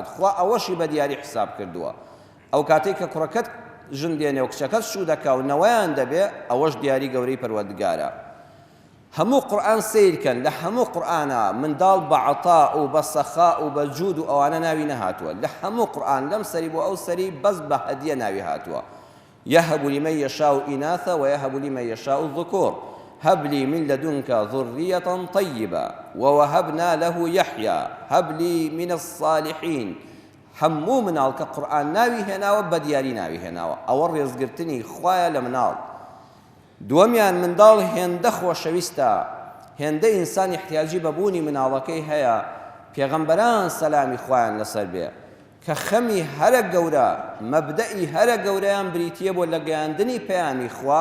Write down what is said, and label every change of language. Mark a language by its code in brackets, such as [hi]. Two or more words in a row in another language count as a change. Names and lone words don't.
[ckb] خوا ئەوەشی بە دیاری حساب کردووە. ئەو کاتێک کە کوڕەکەت ژن دێنێ و کچەکەت شوو دەکا و نەوەیان دەبێ، ئەوەش دیاری گەورەی پەروەردگارە. هەموو قورئان سیرکەن، لە هەموو قورئانە منداڵ بە عەطا و بە سەخا و بە جود و ئەوانە ناوی نەهاتووە. لە هەموو قورئان لەم سەری بۆ ئەو سەری بەس بە هەدیە ناوی هاتووە. [ar] يهب لمن يشاء إناثا ويهب لمن يشاء الذكور هب لي من لدنك ذرية طيبة ووهبنا له يحيى هب لي من الصالحين. [ckb] هەموو مناڵ کە قورئان ناوی هێناوە بە دیاری ناوی هێناوە. ئەوە ڕێزگرتنی خوایە لە مناڵ. دووەمیان منداڵ هێندە خۆشەویستە، هێندە ئینسان احتیاجی بەبوونی مناڵەکەی هەیە. پێغەمبەران سەلامی خوایان لەسەر بێ کە خەمی هەرە گەورە، مەبدەئی هەرە گەورەیان بریتیە بۆ لەگەیاندنی پەیامی خوا.